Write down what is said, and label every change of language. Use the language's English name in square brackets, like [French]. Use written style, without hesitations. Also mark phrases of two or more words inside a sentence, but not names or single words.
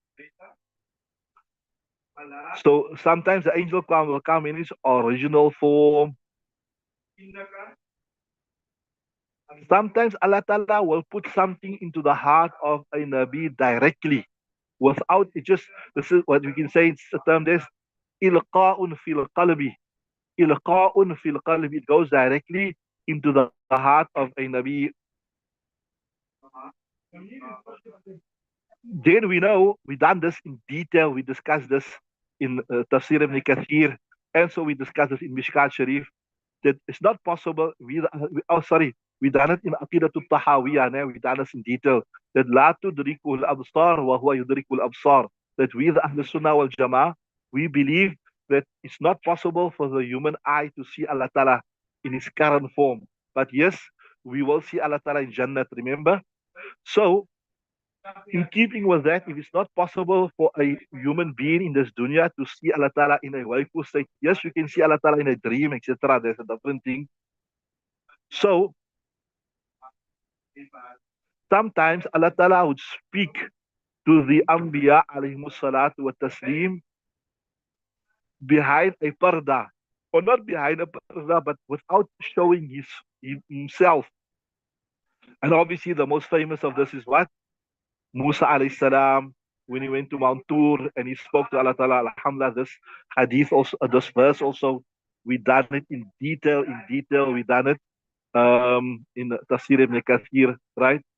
[English] So sometimes the angel will come in his original form. Sometimes [Arabic] الله تعالى [English] will put something into the heart of a Nabi directly, without it. Just, this is what we can say, it's a term, this [Arabic] إلقاءٌ في القلبِ. إلقاءٌ في القلبِ. [English] It goes directly into the heart of a Nabi. Then we know, we done this in detail, we discussed this in Tafsir ibn Kathir, and so we discussed this in Mishkaat Shareef, that it's not possible. We done it in Aqidatul Tahawiyah, we done this in detail, that [Arabic] لا تدركه الأبصار وهو يدرك الأبصار, [English] that we, the [Arabic] أهل السنة والجماعة, [English] we believe that it's not possible for the human eye to see [Arabic] الله تعالى [English] in his current form. But yes, we will see [Arabic] الله تعالى [English] in Jannat, remember? So, in keeping with that, if it's not possible for a human being in this dunya to see [Arabic] الله تعالى [English] in a wakeful state, yes, you can see [Arabic] الله تعالى [English] in a dream, etc. There's a different thing. So, sometimes [Arabic] الله تعالى [English] would speak to the Anbiya [Arabic] عليهم الصلاة والتسليم [English] behind a parda, or not behind a parda, but without showing himself. And obviously, the most famous of this is what? Musa [Arabic] عليه السلام, [English] when he went to Mount Tur and he spoke to [Arabic] الله تعالى, [English] alhamdulillah, this hadith also, this verse also, we done it in detail, we done it in Tafsir ibn Kathir, right?